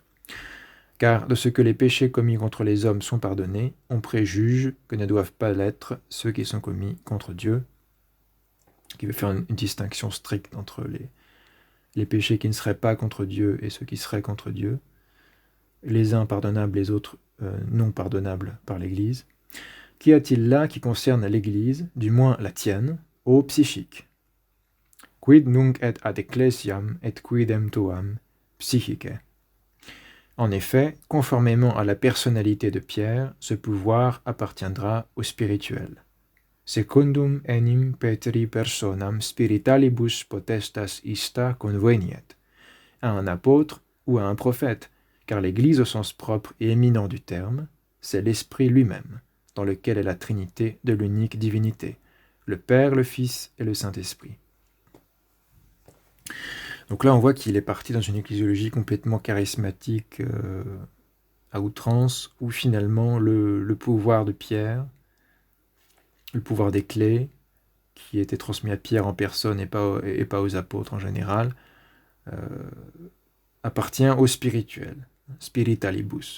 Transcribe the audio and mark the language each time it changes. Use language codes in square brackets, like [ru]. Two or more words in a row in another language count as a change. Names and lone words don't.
[fr] Car de ce que les péchés commis contre les hommes sont pardonnés, on préjuge que ne doivent pas l'être ceux qui sont commis contre Dieu, qui veut faire une distinction stricte entre les péchés qui ne seraient pas contre Dieu et ceux qui seraient contre Dieu, les uns pardonnables, les autres non pardonnables par l'Église. Qu'y a-t-il là qui concerne l'Église, du moins la tienne, ô psychique? [la] Quid nunc et ad ecclesiam et quidem tuam psychique. [fr] En effet, conformément à la personnalité de Pierre, ce pouvoir appartiendra au spirituel. [la] Secundum enim Petri personam spiritalibus potestas ista conveniet. [fr] À un apôtre ou à un prophète, car l'Église au sens propre et éminent du terme, c'est l'Esprit lui-même, dans lequel est la Trinité de l'unique divinité, le Père, le Fils et le Saint-Esprit. Donc là, on voit qu'il est parti dans une ecclésiologie complètement charismatique à outrance, où finalement le pouvoir de Pierre, le pouvoir des clés, qui était transmis à Pierre en personne et pas aux apôtres en général, appartient au spirituel, spiritalibus.